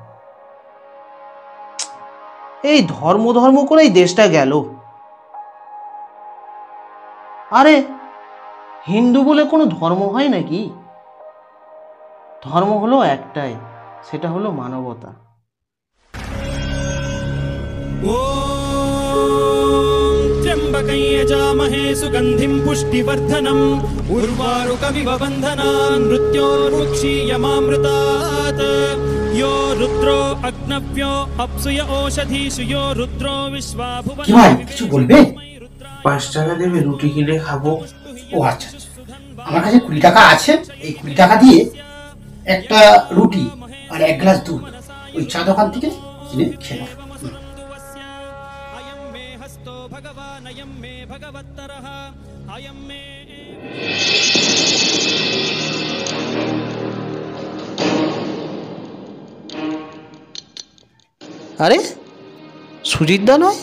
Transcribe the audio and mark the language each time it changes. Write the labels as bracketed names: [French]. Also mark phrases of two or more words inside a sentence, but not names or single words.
[Bangla] এই ধর্ম ধর্ম করেই দেশটা গেল। আরে হিন্দু বলে কোনো ধর্ম হয় নাকি? ধর্ম হলো একটাই, সেটা হলো মানবতা। [Sanskrit] त्र्यम्बकं यजामहे सुगन्धिं पुष्टिवर्धनम् उर्वारुकमिव बन्धनान् मृत्योर्मुक्षीयमामृतात्। यो रुद्रो अग्नव्यो अप्सुय ओषधीषु यो रुद्रो विश्वा भुवना। [Bangla] কি ভাই, কিছু বলবে? 5 টাকা দেবে, রুটি কিনে খাবো। ও আচ্ছা আচ্ছা, আমার কাছে 20 টাকা আছে। এই 20 টাকা দিয়ে একটা রুটি আর 1 গ্লাস দুধ ওই চা দোকান থেকে কিনে খেলাম। আরে সুজিত দা নয়?